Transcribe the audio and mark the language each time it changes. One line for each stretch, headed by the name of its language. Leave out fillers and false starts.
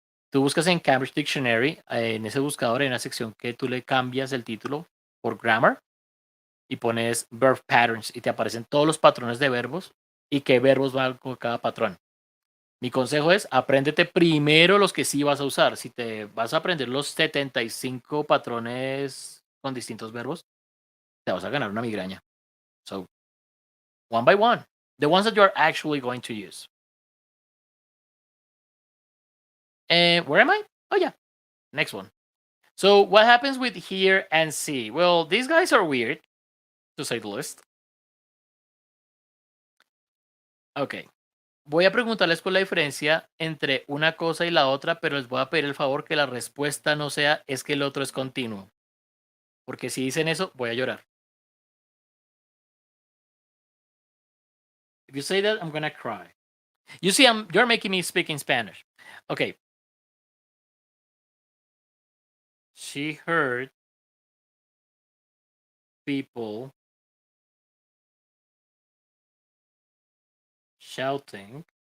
Spanish: Tú buscas en Cambridge Dictionary, en ese buscador hay una sección que tú le cambias el título por grammar y pones Verb Patterns y te aparecen todos los patrones de verbos y qué verbos van con cada patrón. Mi consejo es, apréndete primero los que sí vas a usar. Si te vas a aprender los 75 patrones con distintos verbos, te vas a ganar una migraña.
English: So, one by one, the ones that you are actually going to use. Where am I? Oh, yeah. Next one. So, what happens with hear and see? Well, these guys are weird, to say the least. Ok.
Spanish: Voy a preguntarles por la diferencia entre una cosa y la otra, pero les voy a pedir el favor que la respuesta no sea es que el otro es continuo. Porque si dicen eso, voy a llorar.
English: If you say that, I'm gonna cry. You see, you're making me speak in Spanish. Okay. She heard people shouting.